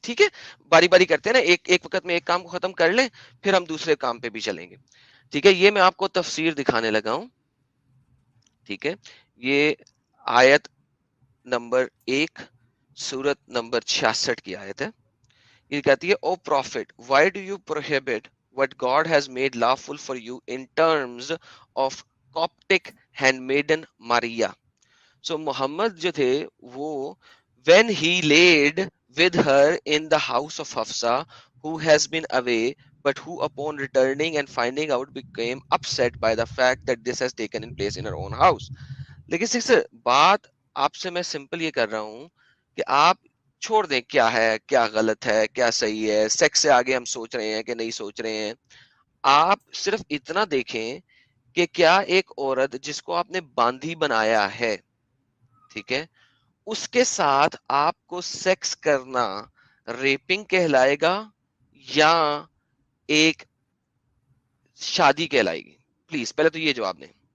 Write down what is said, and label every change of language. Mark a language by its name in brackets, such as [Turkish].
[Urdu] ٹھیک ہے، باری باری کرتے ہیں نا، ایک وقت میں ایک کام کو ختم کر لیں، پھر ہم دوسرے کام پہ بھی چلیں گے. ٹھیک ہے، یہ میں آپ کو تفسیر دکھانے لگا ہوں. ٹھیک ہے، یہ آیت نمبر 1 سورت نمبر 66 کی آیت ہے. یہ کہتی ہے، [English] O prophet why do you prohibit what God has made lawful for you in terms of Coptic handmaiden Maria. So محمد [Urdu] جو تھے وہ [English] when he laid with her in the house of Hafsa who has been away but who upon returning and finding out became upset by the fact that this has taken in place in her own house. [Urdu] لیکن sixer بات آپ سے میں simple یہ کر رہا ہوں کہ آپ چھوڑ دیں کیا ہے، کیا غلط ہے، کیا صحیح ہے، سیکس سے آگے ہم سوچ رہے ہیں کہ نہیں سوچ رہے ہیں. آپ صرف اتنا دیکھیں کہ کیا ایک عورت جس کو آپ نے باندھی بنایا ہے، ٹھیک ہے، اس کے ساتھ آپ کو سیکس کرنا ریپنگ کہلائے گا یا ایک شادی کہلائے گی؟ پلیز پہلے تو یہ جواب دیں.